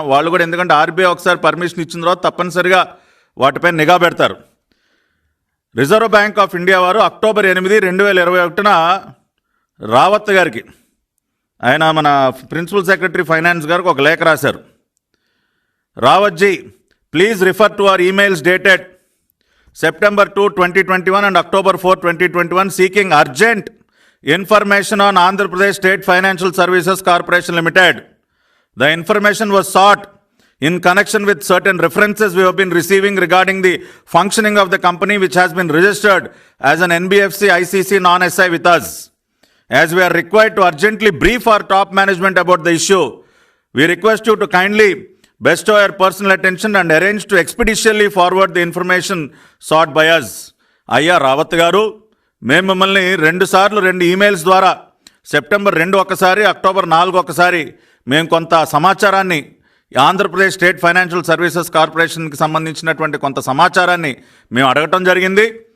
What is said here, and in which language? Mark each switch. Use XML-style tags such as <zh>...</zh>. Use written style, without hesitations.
<te>వాళ్ళు కూడా, ఎందుకంటే ఆర్బీఐ ఒకసారి పర్మిషన్ ఇచ్చిన తర్వాత తప్పనిసరిగా వాటిపైన నిఘా పెడతారు. రిజర్వ్ బ్యాంక్ ఆఫ్ ఇండియా వారు అక్టోబర్ 8, 2021 రావత్ గారికి, ఆయన మన ప్రిన్సిపల్ సెక్రటరీ ఫైనాన్స్ గారికి ఒక లేఖ రాశారు.</te> <en>Rawatji, please refer to our emails dated September 2, 2021 and October 4, 2021 seeking urgent information on Andhra Pradesh State Financial Services Corporation Limited. The information was sought in connection with certain references we have been receiving regarding the functioning of the company, which has been registered as an NBFC ICC non-SI with us. As we are required to urgently brief our top management about the issue, we request you to kindly bestow your personal attention and arrange to expeditiously forward the information sought by us.</en> <te>అయ్యా రావత్ గారు, మేము మిమ్మల్ని 2 సార్లు 2 emails ద్వారా September 2 ఒకసారి, October 4 ఒకసారి మేము కొంత సమాచారాన్ని, ఆంధ్రప్రదేశ్ స్టేట్ ఫైనాన్షియల్ సర్వీసెస్ కార్పొరేషన్కి సంబంధించినటువంటి కొంత సమాచారాన్ని మేము అడగటం జరిగింది.</te>